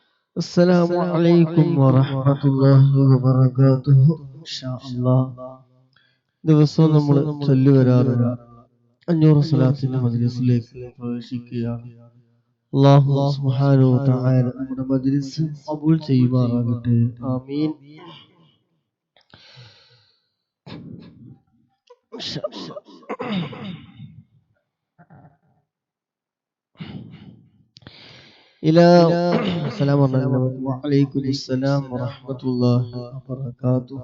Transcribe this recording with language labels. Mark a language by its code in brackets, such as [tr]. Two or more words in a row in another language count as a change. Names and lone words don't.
[ar] السلام عليكم ورحمة الله وبركاته إن شاء الله [ml] ദിവസവും നമ്മൾ ചൊല്ലി വരാറുള്ള 500 സ്വലാത്തിന്റെ മജ്‌ലിസിലേക്ക് പ്രവേശിക്കുകയാണ്. അല്ലാഹു [ar] سبحانه وتعالى [ml] നമ്മുടെ മജ്‌ലിസ് ഖബൂൽ ചെയ്യുമാറാകട്ടെ. ആമീൻ. [ar] السلام عليكم وعليكم السلام ورحمة الله وبركاته.